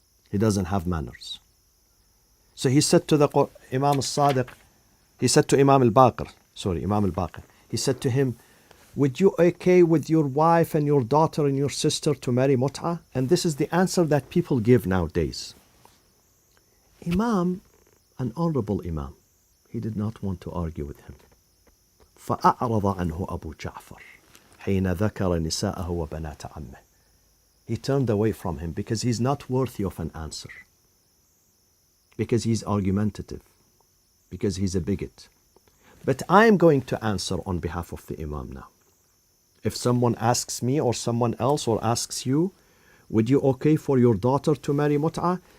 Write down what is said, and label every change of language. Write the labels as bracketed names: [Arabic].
[English] He doesn't have manners. So he said to the Imam al-Sadiq, he said to Imam al-Baqir, he said to him, would you okay with your wife and your daughter and your sister to marry Mut'ah? And this is the answer that people give nowadays. Imam, an honorable Imam, he did not want to argue with him. [Arabic] فأعرض عنه أبو جعفر حين ذكر نساءه وبنات عمه. [English] He turned away from him because he's not worthy of an answer. Because he's argumentative. Because he's a bigot. But I am going to answer on behalf of the Imam now. If someone asks me or someone else or asks you, would you okay for your daughter to marry Mut'ah?